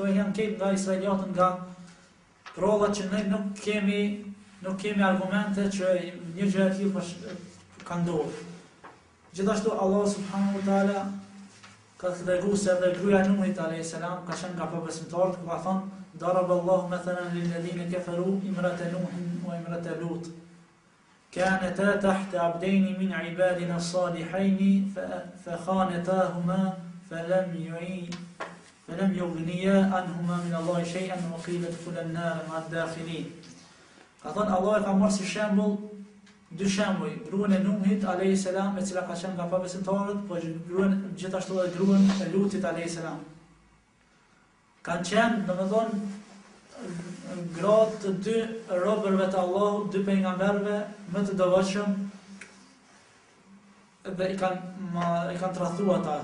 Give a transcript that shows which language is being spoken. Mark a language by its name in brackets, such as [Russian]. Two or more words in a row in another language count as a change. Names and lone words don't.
[Albanian] Këto janë keq nga israeliatët, nga provat që ne nuk kemi argumente që një gjë e tillë ka ndodhur. Gjithashtu Allah [Arabic] سبحانه وتعالى [Albanian] ka treguar se edhe gruaja e Nuhit [Arabic] عليه السلام [Albanian] ka qenë nga pabesimtarët, ku ka thënë: [Arabic] "ضرب الله مثلا للذين كفروا امرأة نوح وامرأة لوط. كانتا تحت عبدين من عبادنا الصالحين فخانتاهما فلم يغنيا عنهما من الله شيئا وقيل ادخلا النار مع الداخلين." [Albanian] Ka thënë Allah e ka marrë si shembull dy shembuj, gruan e Nuhit [Arabic] عليه السلام, [Albanian] e cila ka qenë nga pabesimtarët, po gjithashtu edhe gruan e Lutit [Arabic] عليه السلام. [Albanian] Kanë qenë, domethënë, gratë të dy robërve të Allahut, dy pejgamberëve më të devotshëm, dhe i kanë tradhuar ata.